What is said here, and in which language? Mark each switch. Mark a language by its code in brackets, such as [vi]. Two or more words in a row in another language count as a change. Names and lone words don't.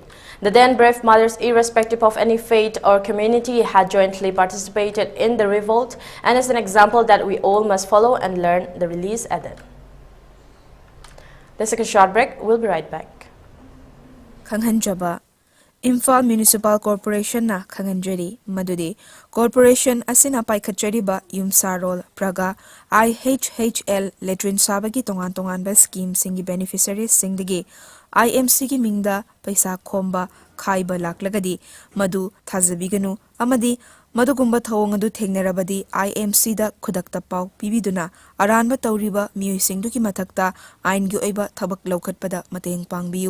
[en] The then brave mothers, irrespective of any faith or community, had jointly participated in the revolt and is an example that we all must follow and learn, the release added. Let's take a short break. We'll be right back. [mni] Khanghanjaba Imphal Municipal Corporation na khanghanjari madudi corporation asina paikhatchariba yumsarol praga [en] IHHL latrine [mni] sabagi tongan ba scheme singi beneficiaries singdagi IMC gi mingda paisa khomba khaiba laklagadi madu thazabiganu amadi madugumba thawong adu thengnarabadi IMC da khudakta paw pibiduna aranba tawriba miyoi mathakta ain gi oiba thabak laukhatpada mateng pangbiyu.